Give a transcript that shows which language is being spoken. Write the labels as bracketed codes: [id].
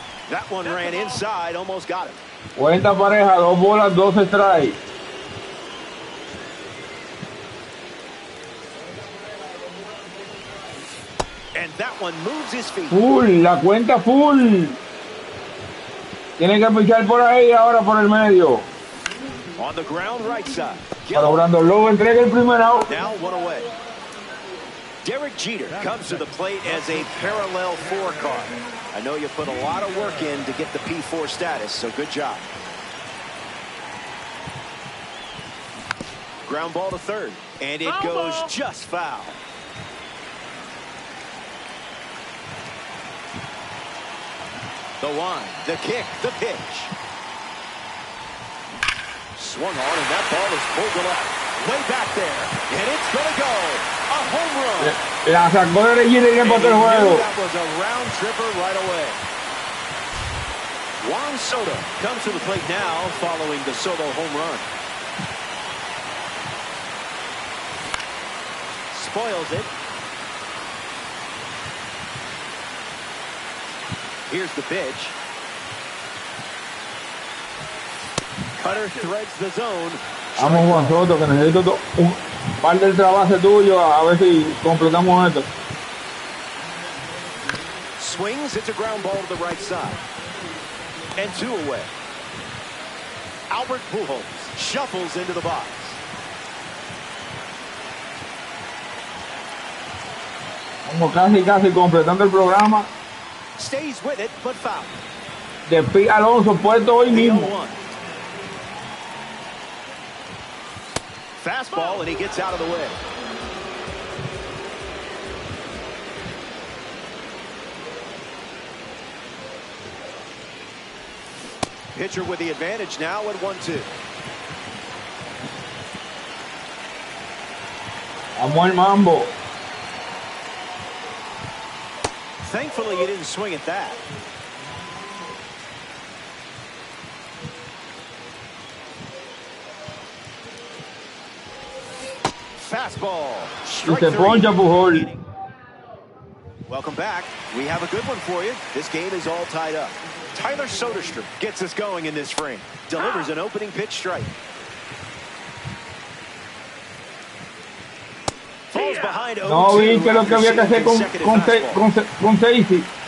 [en] That one ran inside, almost got it. [es] Cuenta pareja, 2 bolas, 2 strikes. [en] And that one moves his feet. [es] Full, la cuenta full. Tiene que pichar por ahí ahora por el medio. [en] On the ground right side. [es] Para Brandon Lowe entrega el primer out. [en] Now 1 away. Derek Jeter comes to the plate as a parallel 4 card. I know you put a lot of work in to get the P4 status, so good job. Ground ball to third, and it goes just foul. The line, the kick, the pitch. Swung on, and that ball is pulled to left. Way back there, and it's going to go. A home run. [es] La sacó de Jeter y empató el juego. [en] That was a round tripper right away. Juan Soto comes to the plate now following the Soto home run. Spoils it. Here's the pitch. Cutter threads the zone. [es] Vamos Juan Soto, que necesito parte del trabajo tuyo, a ver si completamos esto. [en] Swings, it's a ground ball to the right side. And 2 away. Albert Pujols shuffles into the box. [es] Como casi completando el programa. [en] Stays with it, but foul. [es] De Pete Alonso puesto hoy mismo. [en] Fastball, and he gets out of the way. Pitcher with the advantage now at 1-2. [es] Vamos al mambo. [en] Thankfully, he didn't swing at that. Fastball. [es] Y se poncha Pujol. [en] Welcome back. We have a good one for you. This game is all tied up. Tyler Soderstrom gets us going in this frame. Delivers an opening pitch strike. Falls behind 0-2. [es] No vi que lo que había que hacer con Safety.